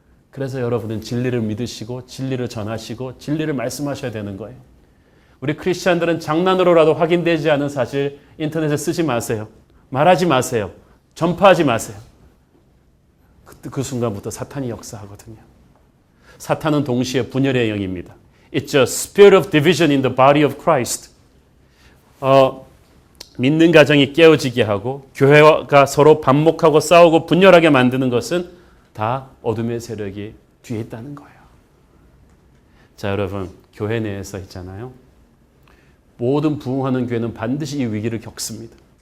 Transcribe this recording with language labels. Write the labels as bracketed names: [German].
[Korean] 그래서 여러분은 진리를 믿으시고 진리를 전하시고 진리를 말씀하셔야 되는 거예요. 우리 크리스찬들은 장난으로라도 확인되지 않은 사실 인터넷에 쓰지 마세요. 말하지 마세요. 전파하지 마세요. 그 순간부터 사탄이 역사하거든요. 사탄은 동시에 분열의 영입니다. [English] It's a spirit of division in the body of Christ. [Korean] 믿는 가정이 깨어지게 하고 교회가 서로 반목하고 싸우고 분열하게 만드는 것은 다 어둠의 세력이 뒤에 있다는 거예요. 자, 여러분, 교회 내에서 있잖아요. 모든 부흥하는 교회는 반드시 이 위기를 겪습니다.